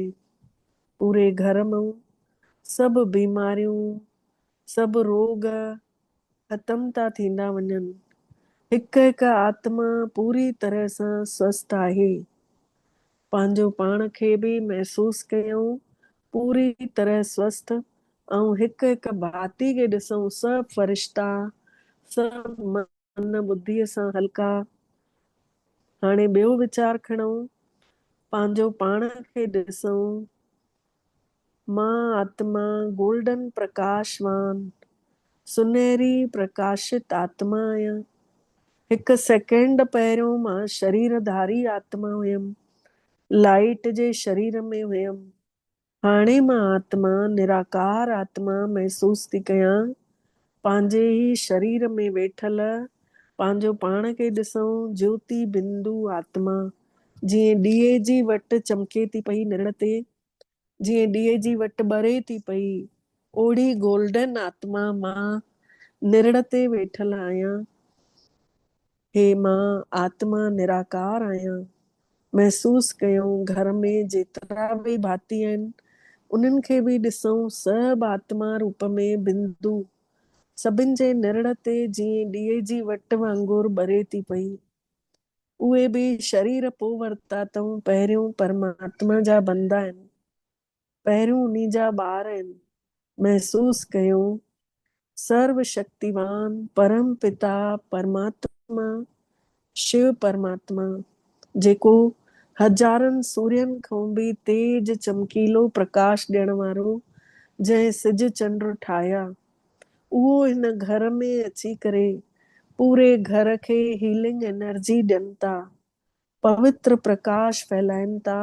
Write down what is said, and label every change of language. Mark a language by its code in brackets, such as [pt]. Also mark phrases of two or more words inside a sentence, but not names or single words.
[sd] पूरे घर में सभु बीमारियूं, सभु रोग ख़तम था थींदा वञनि। हिकु हिकु आत्मा पूरी तरह सां स्वस्थ आहे। पंहिंजो पाण खे बि महसूस कयूं पूरी तरह स्वस्थ। ऐं हिकु हिकु भाती खे ॾिसूं सभु फरिश्ता, सभु मन बुद्धीअ सां हल्का। हाणे ॿियो वीचार खणूं, पंहिंजो पाण खे ॾिसूं मां आत्मा गोल्डन प्रकाशवान सुनहरी प्रकाशित आत्मा आहियां। हिकु सेकेंड पहिरियों मां शरीरधारी आत्मा हुयमि, लाइट जे शरीर में हुयमि। हाणे मां आत्मा निराकार आत्मा महसूस थी कयां, पंहिंजे ई शरीर में वेठल। पंहिंजो पाण खे ॾिसूं ज्योति बिंदु आत्मा, जीअं ॾीए जी वट चमके थी पई निड़ ते, जीअं ॾीए जी वट ॿरे थी पई, ओड़ी गोल्डन आत्मा मां निड़ ते वेठल आहियां। हे मां आत्मा निराकार आहियां। महसूस कयूं घर में जेतिरा बि भाती आहिनि उन्हनि खे बि ॾिसूं सभु आत्मा रूप में बिंदु, सभिनि जे निड़ ते जीअं ॾीए जी वट वांगुरु ॿरे थी पई। उहे बि शरीर पोइ वरिता अथऊं, पहिरियों परमात्मा जा बंदा आहिनि, पहिरियों उन्ही जा ॿार आहिनि। महसूस कयूं सर्व शक्तिवान परम पिता परमात्मा शिव परमात्मा जेको हज़ारनि सूर्यनि खां बि तेज चमकीलो प्रकाश ॾियण वारो, जंहिं सिज चंड ठाहिया, उहो हिन घर में अची करे पूरे घर खे [en] healing energy [sd] ॾियनि था, पवित्र प्रकाश फैलाइनि था।